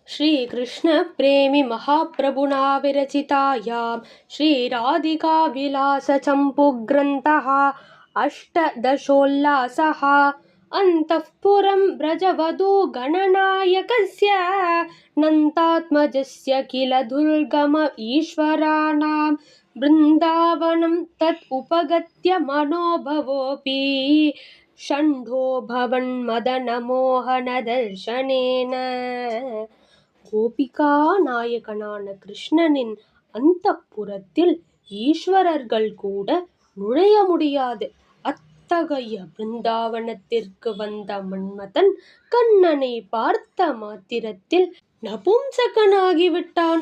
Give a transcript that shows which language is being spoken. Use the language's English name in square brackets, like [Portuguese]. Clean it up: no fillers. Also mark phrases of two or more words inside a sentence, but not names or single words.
[Sanskrit] श्रीकृष्णप्रेमि महाप्रभुना विरचितायां श्रीराधिकाविलासचम्पुग्रन्थः अष्टदशोल्लासः अन्तःपुरं व्रजवधूगणनायकस्य नन्तात्मजस्य किल दुर्गम ईश्वराणां बृन्दावनं तत् उपगत्य मनोभवोऽपि षण्ढो भवन्मदनमोहनदर्शनेन. [Tamil] கோபிகா நாயகனான கிருஷ்ணனின் அந்தப்புரத்தில் ஈஸ்வரர்கள் கூட நுழைய முடியாது. அத்தகைய பிருந்தாவனத்திற்கு வந்த மன்மதன் கண்ணனை பார்த்த மாத்திரத்தில் நபும்சகனாகிவிட்டான்.